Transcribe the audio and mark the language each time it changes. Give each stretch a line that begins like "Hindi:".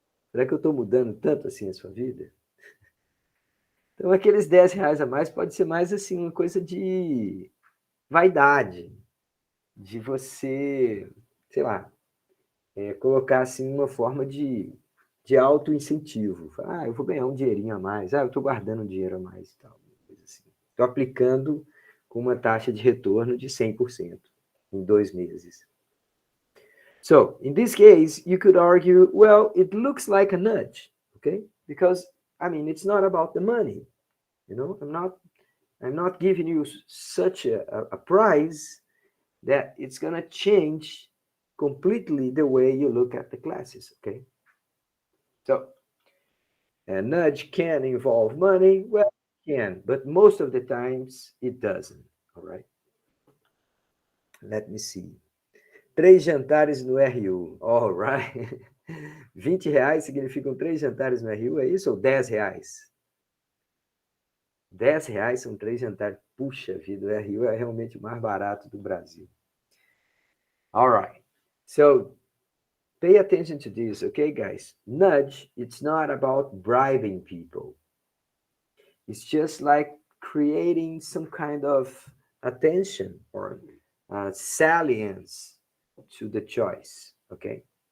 Portuguese: Será que eu estou mudando tanto assim a sua vida? Então, aqueles R$10 a mais pode ser mais assim, uma coisa de vaidade, de você, sei lá, colocar assim uma forma de auto-incentivo. Eu vou ganhar um dinheirinho a mais. Eu estou guardando um dinheiro a mais. Coisa assim. Estou aplicando com uma taxa de retorno de 100% em 2 meses.
English: So, in this case, you could argue, well, it looks like a nudge, okay? Because, it's not about the money. I'm not giving you such a prize that it's going to change completely the way you look at the classes, okay? So, a nudge can involve money. Well, it can, but most of the times it doesn't, all right? Let me see.
Portuguese: 3 jantares no RU,
English: all right?
Portuguese: R$20 significam 3 jantares no RU, é isso? Ou R$10? R$10 são 3 jantares. Puxa vida, o RU é realmente o mais barato do Brasil.
English: All right. So, pay attention to this, okay, guys? Nudge, it's not about bribing people. It's just like creating some kind of attention or salience to the choice, okay?